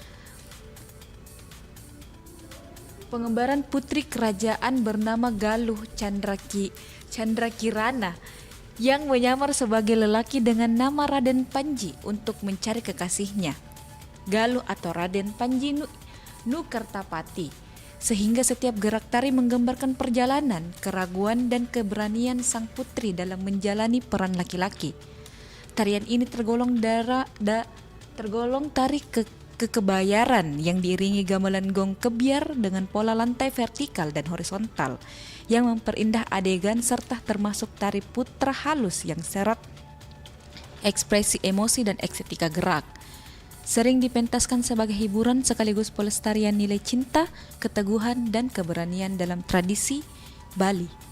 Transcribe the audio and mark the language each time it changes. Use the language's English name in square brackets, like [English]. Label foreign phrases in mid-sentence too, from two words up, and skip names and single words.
[Indonesian] putri kerajaan bernama Galuh Candrakirana yang menyamar sebagai lelaki dengan nama Raden Panji untuk mencari kekasihnya, Galuh atau Raden Panji Nukertapati, sehingga setiap gerak tari menggambarkan perjalanan, keraguan, dan keberanian sang putri dalam menjalani peran laki-laki. Tarian ini tergolong tari kekebayaran yang diiringi gamelan gong kebiar dengan pola lantai vertikal dan horizontal yang memperindah adegan serta termasuk tari putra halus yang syarat ekspresi emosi dan estetika gerak. Sering dipentaskan sebagai hiburan sekaligus pelestarian nilai cinta, keteguhan, dan keberanian dalam tradisi Bali.